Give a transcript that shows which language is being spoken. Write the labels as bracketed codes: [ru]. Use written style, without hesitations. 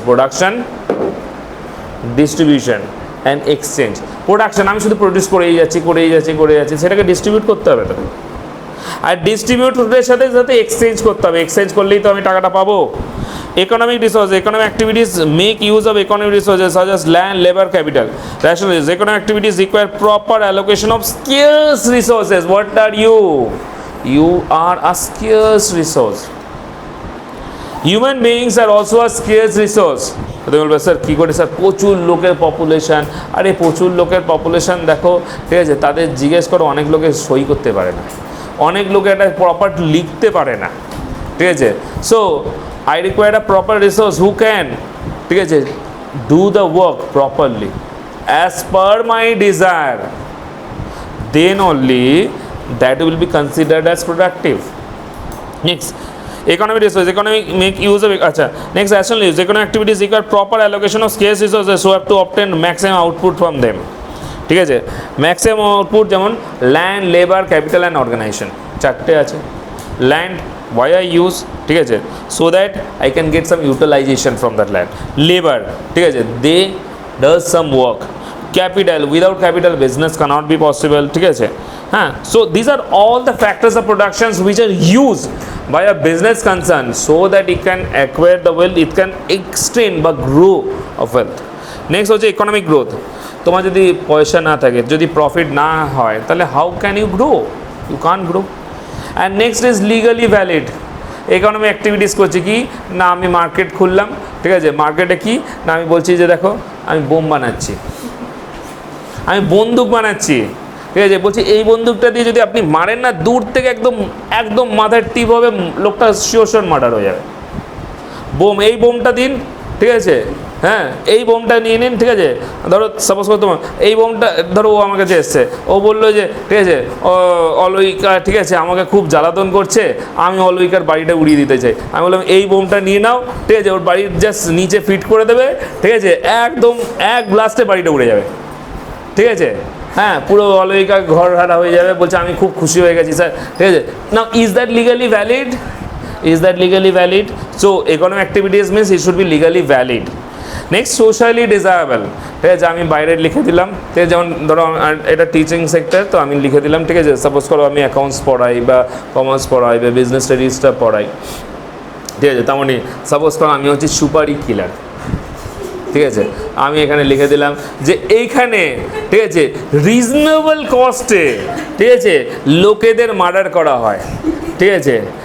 [en] Production, distribution and exchange. [bn] Production, আমি শুধু produce করেই যাচ্ছি, সেটাকে ডিস্ট্রিবিউট করতে হবে তো, আর ডিস্ট্রিবিউটরের সাথে এক্সচেঞ্জ করতে হবে, এক্সচেঞ্জ করলেই তো আমি টাকাটা পাবো। [en] Economic resource, economic activities make use of economic resources such as land, labour, capital. Rationalize, economic activities require proper allocation of scarce resources. What are you? You are a scarce resource. Human beings are also a scarce resource. [bn] তুমি বলবে sir কী করে sir, প্রচুর লোকের population, আরে প্রচুর লোকের population দেখো, ঠিক আছে, তাদের জিজ্ঞেস করো, অনেক লোকে সই করতে পারে না, অনেক লোকে এটা প্রপার লিখতে পারে না, ঠিক আছে। [en] So I require a proper resource who can, ঠিক আছে, do the work properly as per my desire, then only that will be considered as productive. Next, economic resources, economic make use of, acha next, rational use, economic activities require proper allocation of scarce resources so have to obtain maximum output from them, ঠিক আছে। Maximum output যেমন land, labour, capital and organisation, চারটে আছে। Land, why I use, ঠিক আছে, so that I can get some utilization from that land. Labor, ঠিক আছে, they does some work. Capital, without capital business cannot be possible, ঠিক আছে, হ্যাঁ। So these are all the factors of productions which are used by a business concern so that it can acquire the wealth, it can extend বা grow of wealth. Next হচ্ছে economic growth. [bn] তোমার যদি পয়সা না থাকে, যদি profit না হয়, তাহলে [en] how can you grow? You can't grow. And next is legally valid. [bn] Economy activities করছে কি না, আমি মার্কেট খুললাম, ঠিক আছে, মার্কেটে কি না, আমি বলছি যে দেখো আমি বোম বানাচ্ছি, আমি বন্দুক বানাচ্ছি, ঠিক আছে, বলছি এই বন্দুকটা দিয়ে যদি আপনি মারেন না, দূর থেকে একদম মাথার টিপ হবে, লোকটা শিওর মার্ডার হয়ে যাবে। বোম, এই বোমটা দিন, ঠিক আছে, হ্যাঁ এই বোমটা নিয়ে নিন, ঠিক আছে, ধরো সাপোজ করো তোমার এই বোমটা, ধরো ও আমার কাছে এসছে, ও বললো যে ঠিক আছে অলৌকিকা ঠিক আছে আমাকে খুব জ্বালাতন করছে, আমি অলৌকিকার বাড়িটা উড়িয়ে দিতে চাই। আমি বললাম এই বোমটা নিয়ে নাও, ঠিক আছে, ওর বাড়ির জাস্ট নিচে ফিট করে দেবে, ঠিক আছে, একদম এক ব্লাস্টে বাড়িটা উড়ে যাবে, ঠিক আছে, হ্যাঁ পুরো অলৌকিকা ঘর হারা হয়ে যাবে, বলছে আমি খুব খুশি হয়ে গেছি স্যার, ঠিক আছে। [en] Now is that legally valid? Is that legally valid? So economic activities means it should be legally valid. [bn] Next, socially desirable, ঠিক আছে, আমি বাইরে লিখে দিলাম, ঠিক আছে, যেমন ধরো এটা টিচিং সেক্টর, তো আমি লিখে দিলাম, ঠিক আছে, সাপোজ করো আমি অ্যাকাউন্টস পড়াই বা কমার্স পড়াই বা বিজনেস স্টাডিজটা পড়াই, ঠিক আছে, তেমন সাপোজ করো আমি হচ্ছে সুপারি কিলার, ঠিক আছে, আমি এখানে লিখে দিলাম যে এইখানে ঠিক আছে রিজনেবল কস্টে ঠিক আছে লোকেদের মার্ডার করা হয়, ঠিক আছে।